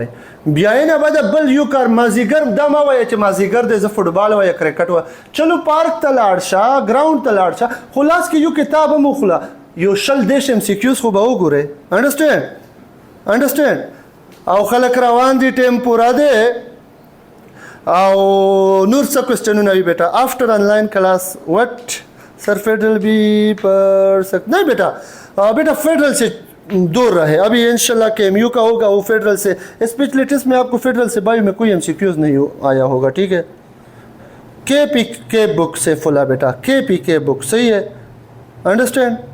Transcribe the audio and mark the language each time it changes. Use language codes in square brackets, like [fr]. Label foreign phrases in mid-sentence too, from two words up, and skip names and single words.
[ps] بیا یې نه بعد بل یو کار مازدیګر دا مه وایه چې مازدیګر دی زه فوټبال وایه کرکټ وایه، چلو پارک ته لاړ شه، ګراوند ته لاړ شه، خو لاس کې یو کتاب هم وخوله، یو 100 MCQs خو به وګورئ. انډرسټینډ؟ او خلک روان دي، ټیم پوره دی او نور څه کوېسچنونه وي بیټا [en] after online class what sir [ur] فیڈرل بھی پڑھ سکتے نہیں بیٹا فیڈرل سے دور رہے. ابھی ان شاء اللہ KMU کا ہوگا، وہ فیڈرل سے اسپیشلٹیز میں آپ کو فیڈرل سے بائیو میں کوئی MCQs نہیں آیا ہوگا، ٹھیک ہے. KPK بک سے فلا بیٹا، KPK بک صحیح ہے، انڈرسٹینڈ?